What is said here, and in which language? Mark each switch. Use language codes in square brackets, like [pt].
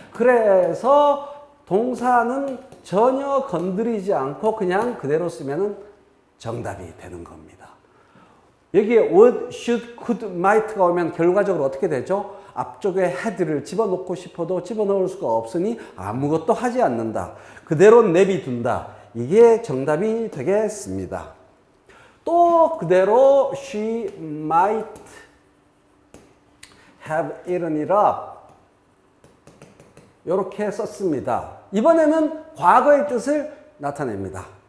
[ko] 그래서 동사는 전혀 건드리지 않고 그냥 그대로 쓰면 정답이 되는 겁니다. 여기에 would, should, could, might가 오면 결과적으로 어떻게 되죠? 앞쪽에 had를 집어넣고 싶어도 집어넣을 수가 없으니 아무것도 하지 않는다. 그대로 내비둔다. 이게 정답이 되겠습니다. 또 그대로 [en] she might have eaten it up. [ko] 이렇게 썼습니다. 이번에는 과거의 뜻을 나타냅니다.